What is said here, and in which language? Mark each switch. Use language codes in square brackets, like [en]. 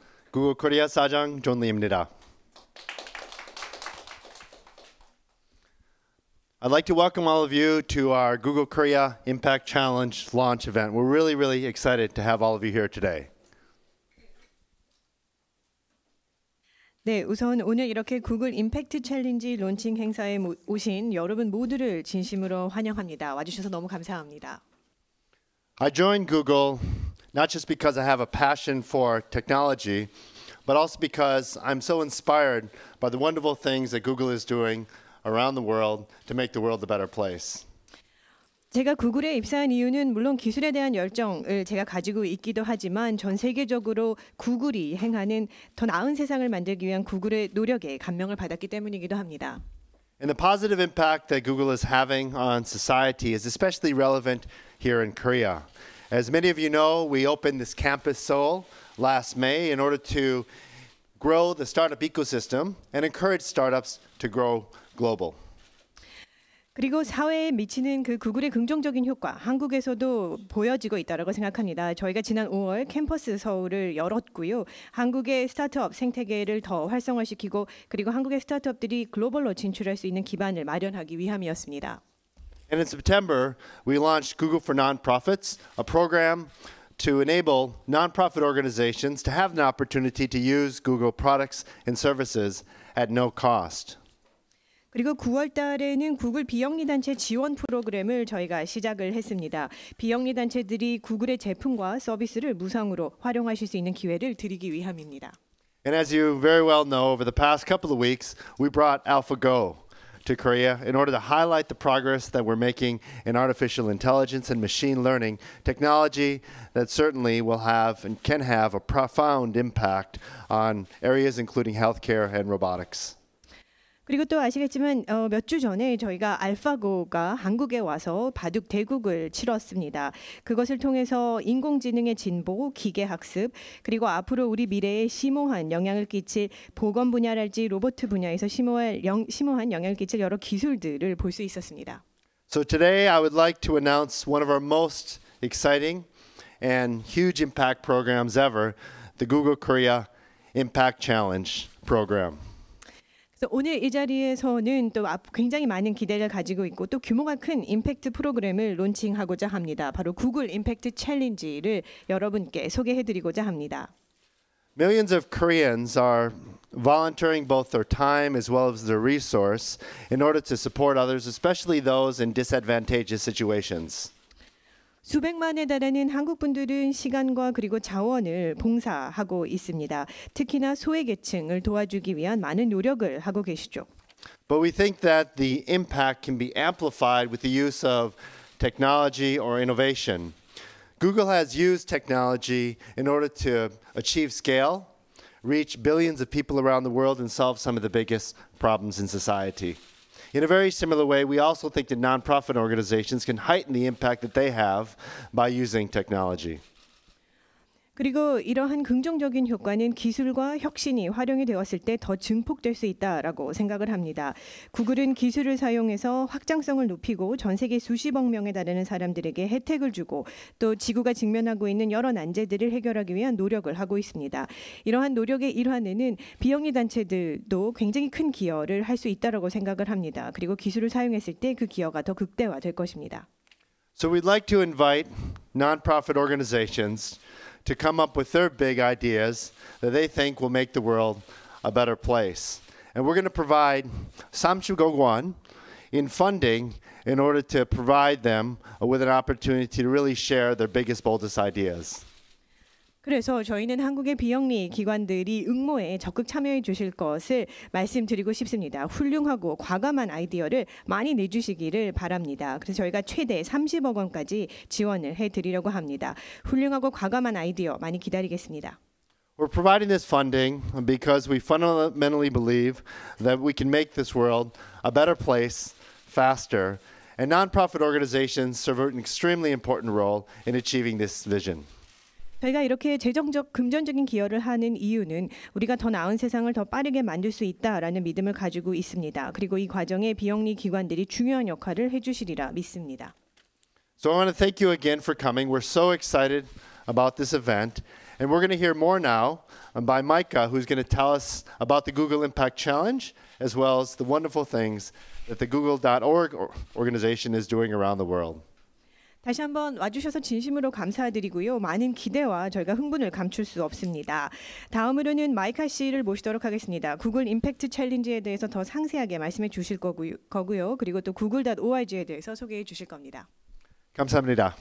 [ko] 구글 코리아 사장 존 리입니다. [en] I'd like to welcome all of you to our Google Korea Impact Challenge launch event. We're really excited to have all of you here today. [ko] 네, 우선 오늘 이렇게 구글 임팩트 챌린지 론칭 행사에 오신 여러분 모두를 진심으로 환영합니다. 와주셔서 너무 감사합니다. [en] I joined Google not just because I have a passion for technology, but also because I'm so inspired by the wonderful things that Google is doing around the world to make the world a better place. [ko] 제가 구글에 입사한 이유는 물론 기술에 대한 열정을 제가 가지고 있기도 하지만 전 세계적으로 구글이 행하는 더 나은 세상을 만들기 위한 구글의 노력에 감명을 받았기 때문이기도 합니다. [en] And the positive impact that Google is having on society is especially relevant here in Korea. As many of you know, we opened this campus Seoul last May in order to grow the startup ecosystem and encourage startups to grow global. [ko] 그리고 사회에 미치는 그 구글의 긍정적인 효과, 한국에서도 보여지고 있다고 생각합니다. 저희가 지난 5월 캠퍼스 서울을 열었고요. 한국의 스타트업 생태계를 더 활성화시키고 그리고 한국의 스타트업들이 글로벌로 진출할 수 있는 기반을 마련하기 위함이었습니다. [en] And in September, we launched Google for Nonprofits, a program to enable nonprofit organizations to have an opportunity to use Google products and services at no cost. [ko] 그리고 9월 달에는 구글 비영리 단체 지원 프로그램을 저희가 시작을 했습니다. 비영리 단체들이 구글의 제품과 서비스를 무상으로 활용하실 수 있는 기회를 드리기 위함입니다. [en] And as you very well know, over the past couple of weeks, we brought AlphaGo to Korea in order to highlight the progress that we're making in artificial intelligence and machine learning technology that certainly will have and can have a profound impact on areas including healthcare and robotics. [ko] 그리고 또 아시겠지만 몇 주 전에 저희가 알파고가 한국에 와서 바둑 대국을 치렀습니다. 그것을 통해서 인공지능의 진보, 기계학습, 그리고 앞으로 우리 미래에 심오한 영향을 끼칠 보건 분야랄지 로봇 분야에서 심오한 영향을 끼칠 여러 기술들을 볼 수 있었습니다. [en] So today I would like to announce one of our most exciting and huge impact programs ever, the Google Korea Impact Challenge program. [ko] 그래서 오늘 이 자리에서는 또 굉장히 많은 기대를 가지고 있고 또 규모가 큰 임팩트 프로그램을 론칭하고자 합니다. 바로 구글 임팩트 챌린지를 여러분께 소개해드리고자 합니다. [en] Millions of Koreans are volunteering both their time as well as their resource in order to support others, especially those in disadvantageous situations. [ko] 수백만에 달하는 한국 분들은 시간과 그리고 자원을 봉사하고 있습니다. 특히나 소외계층을 도와주기 위한 많은 노력을 하고 계시죠. [en] But we think that the impact can be amplified with the use of technology or innovation. Google has used technology in order to achieve scale, reach billions of people around the world, and solve some of the biggest problems in society. In a very similar way, we also think that nonprofit organizations can heighten the impact that they have by using technology. [ko] 그리고 이러한 긍정적인 효과는 기술과 혁신이 활용이 되었을 때 더 증폭될 수 있다라고 생각을 합니다. 구글은 기술을 사용해서 확장성을 높이고 전 세계 수십억 명에 달하는 사람들에게 혜택을 주고 또 지구가 직면하고 있는 여러 난제들을 해결하기 위한 노력을 하고 있습니다. 이러한 노력의 일환에는 비영리 단체들도 굉장히 큰 기여를 할 수 있다라고 생각을 합니다. 그리고 기술을 사용했을 때 그 기여가 더 극대화될 것입니다. [en] So we'd like to invite nonprofit organizations to come up with their big ideas that they think will make the world a better place. And we're going to provide 30억 won in funding in order to provide them with an opportunity to really share their biggest, boldest ideas. [ko] 그래서 저희는 한국의 비영리 기관들이 응모에 적극 참여해 주실 것을 말씀드리고 싶습니다. 훌륭하고 과감한 아이디어를 많이 내주시기를 바랍니다. 그래서 저희가 최대 30억 원까지 지원을 해드리려고 합니다. 훌륭하고 과감한 아이디어 많이 기다리겠습니다. [en] We're providing this funding because we fundamentally believe that we can make this world a better place faster, and nonprofit organizations serve an extremely important role in achieving this vision. [ko] 저희가 이렇게 재정적 금전적인 기여를 하는 이유는 우리가 더 나은 세상을 더 빠르게 만들 수 있다라는 믿음을 가지고 있습니다. 그리고 이 과정에 비영리 기관들이 중요한 역할을 해주시리라 믿습니다. [en] So I want to thank you again for coming. We're so excited about this event. And we're going to hear more now by Micah, who's going to tell us about the Google Impact Challenge, as well as the wonderful things that the Google.org organization is doing around the world. [ko] 다시 한번 와주셔서 진심으로 감사드리고요. 많은 기대와 저희가 흥분을 감출 수 없습니다. 다음으로는 마이카 씨를 모시도록 하겠습니다. 구글 임팩트 챌린지에 대해서 더 상세하게 말씀해 주실 거고요. 그리고 또 google.org에 대해서 소개해 주실 겁니다. 감사합니다.